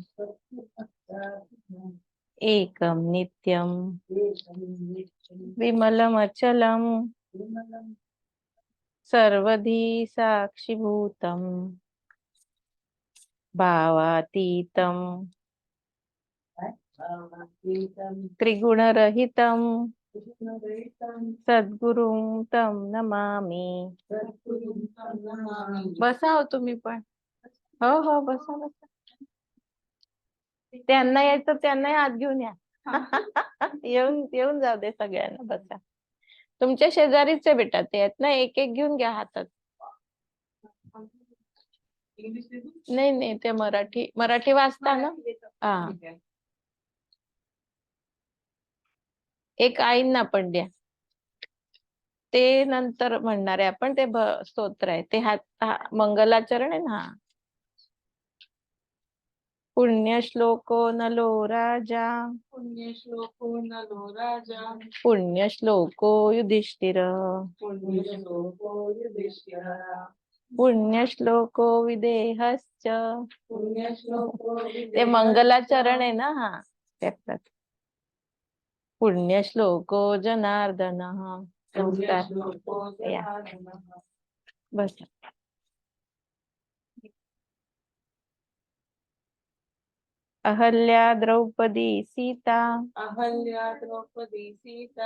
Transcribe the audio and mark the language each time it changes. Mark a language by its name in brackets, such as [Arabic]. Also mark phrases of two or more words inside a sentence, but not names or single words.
[Sanskrit] एकं नित्यं विमलमचलं सर्वधी साक्षिभूतं भावातीतं त्रिगुणरहितं सद्गुरुं तं नमामि. [Marathi] बसा हो तुम्ही पण. हो हो बसा बसा. त्यांना यायचं त्यांनाही हात घेऊन या. येऊन येऊन जाऊ दे सगळ्यांना. बसा. तुमच्या शेजारीचे बेटा ते आहेत ना, एक एक घेऊन घ्या हातात. नाही नाही ते मराठी वाचता ना. हा एक आईंना पण द्या. ते नंतर म्हणणार आहे आपण. ते स्तोत्र आहे ते. मंगलाचरण आहे ना. [Sanskrit] पुण्यश्लोको नलो राजा पुण्यश्लोको नलो राजा पुण्यश्लोको युधिष्ठिर पुण्यश्लोको युधिष्ठिरः पुण्यश्लोको विदेहश्च. पुण्यश्लोको [Marathi] ते मंगलाचरण आहे ना. हा त्यातलं. [Sanskrit] पुण्यश्लोको जनार्दनः. पुण्यश्लोको [Marathi] या [Sanskrit] जनार्दनः बस. अहल्या द्रौपदी सीता अहल्या द्रौपदी सीता